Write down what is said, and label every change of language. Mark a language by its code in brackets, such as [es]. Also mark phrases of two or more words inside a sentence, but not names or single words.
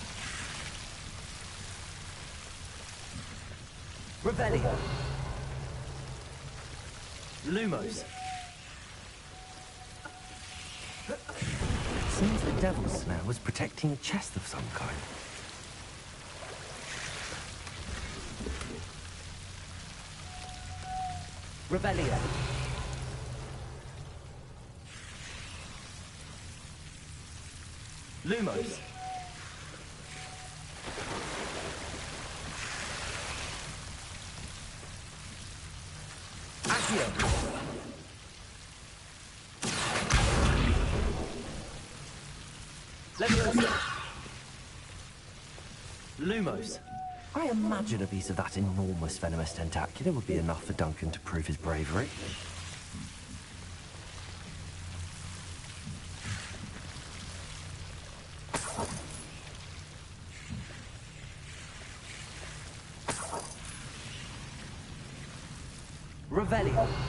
[en] Revelio. Lumos. Seems the devil's snare was protecting a chest of some kind. Revelio. Lumos. Accio. Leviosa. Lumos. I imagine a piece of that enormous venomous tentacular would be enough for Duncan to prove his bravery. Revelio.